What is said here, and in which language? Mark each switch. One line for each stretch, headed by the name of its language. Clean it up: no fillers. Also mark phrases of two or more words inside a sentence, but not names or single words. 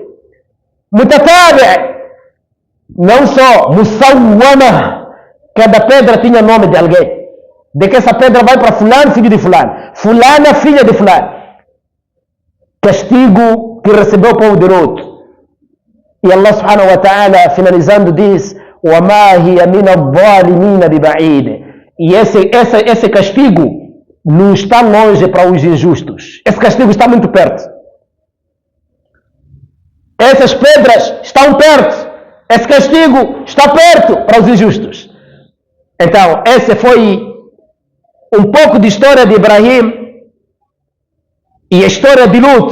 Portuguese: Mutatabi, não só musawwama, cada pedra tinha nome de alguém. De que essa pedra vai para fulano, filho de fulano, fulana, filha de fulano. Castigo que recebeu o povo de Lut.
Arabic: E الله سبحانه وتعالى,
Portuguese: finalizando, diz:
Arabic: وَمَا هِيَ مِنَ الظَّالِمِينَ بِبَعِيدٍ.
Portuguese: E esse castigo não está longe para os injustos. Esse castigo está muito perto. Essas pedras estão perto. Esse castigo está perto para os injustos. Então, esse foi um pouco de história de Ibrahim e a história de Lut.